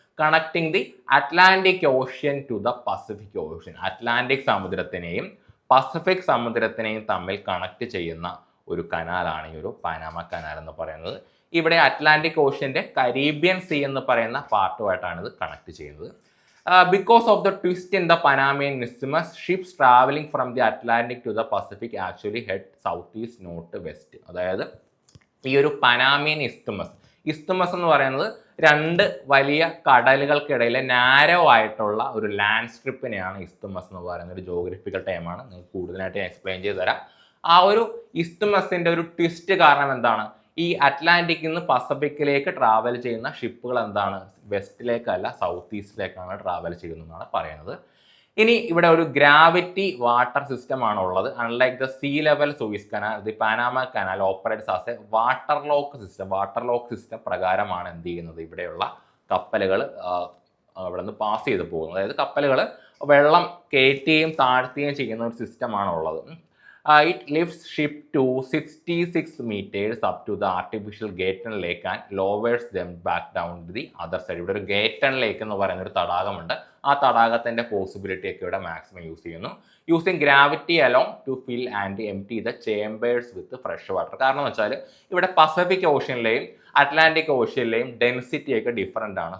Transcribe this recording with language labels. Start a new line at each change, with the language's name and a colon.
English: Connecting the Atlantic Ocean to the Pacific Ocean.
Malayalam: Atlantic സമുദ്രത്തിനെയും Pacific സമുദ്രത്തിനെയും തമ്മിൽ connect ചെയ്യുന്ന ഒരു കനാലാണ് ഈ ഒരു പനാമ കനാൽ എന്ന് പറയുന്നത്. ഇവിടെ അറ്റ്ലാന്റിക് ഓഷ്യൻ്റെ കരീബിയൻ സീ എന്ന് പറയുന്ന പാർട്ടുമായിട്ടാണ് ഇത് കണക്ട് ചെയ്യുന്നത്.
English: Because of the twist in the Panamanian Isthmus, ships traveling from the Atlantic to the Pacific actually head southeast, north, west.
Malayalam: അതായത് ഈ ഒരു പനാമിയൻ ഇസ്തുമസ് എന്ന് പറയുന്നത് രണ്ട് വലിയ കടലുകൾക്കിടയിലെ നാരോ ആയിട്ടുള്ള ഒരു ലാൻഡ് സ്ട്രിപ്പിനെയാണ് ഇസ്തുമസ് എന്ന് പറയുന്നത്. ഒരു ജോഗ്രഫിക്കൽ ടൈമാണ്, നിങ്ങൾക്ക് കൂടുതലായിട്ട് എക്സ്പ്ലെയിൻ ചെയ്ത് തരാം. ആ ഒരു ഇസ്തുമസിൻ്റെ ഒരു ട്വിസ്റ്റ് കാരണം എന്താണ്? ഈ അറ്റ്ലാന്റിക്കിൽ നിന്ന് പസഫിക്കിലേക്ക് ട്രാവൽ ചെയ്യുന്ന ഷിപ്പുകൾ എന്താണ്? വെസ്റ്റിലേക്കല്ല സൗത്ത് ഈസ്റ്റിലേക്കാണ് ട്രാവൽ ചെയ്യുന്നതെന്നാണ് പറയുന്നത്. ഇനി ഇവിടെ ഒരു ഗ്രാവിറ്റി വാട്ടർ സിസ്റ്റം ആണ് ഉള്ളത്.
English: unlike the sea level Suez canal, the Panama canal operates as a water lock system
Malayalam: പ്രകാരമാണ് എന്ത് ചെയ്യുന്നത്? ഇവിടെയുള്ള കപ്പലുകൾ അവിടെ നിന്ന് പാസ് ചെയ്ത് പോകുന്നത്. അതായത് കപ്പലുകൾ വെള്ളം കയറ്റുകയും താഴ്ത്തുകയും ചെയ്യുന്ന ഒരു സിസ്റ്റമാണ് ഉള്ളത്.
English: It lifts ship to 66 meters up to the artificial Gatun Lake and lowers them back down to the other side.
Malayalam: ഇവിടെ ഒരു ഗേറ്റൺ ലേക്ക് എന്ന് പറയുന്ന ഒരു തടാകമുണ്ട്. ആ തടാകത്തിൻ്റെ പോസിബിലിറ്റി ഒക്കെ ഇവിടെ മാക്സിമം യൂസ് ചെയ്യുന്നു.
English: Using gravity along to fill and empty the chambers with fresh water.
Malayalam: കാരണം എന്ന് വെച്ചാൽ ഇവിടെ പസഫിക് ഓഷ്യനിലെയും അറ്റ്ലാന്റിക് ഓഷ്യനിലെയും ഡെൻസിറ്റി ഒക്കെ ഡിഫറൻ്റ് ആണ്.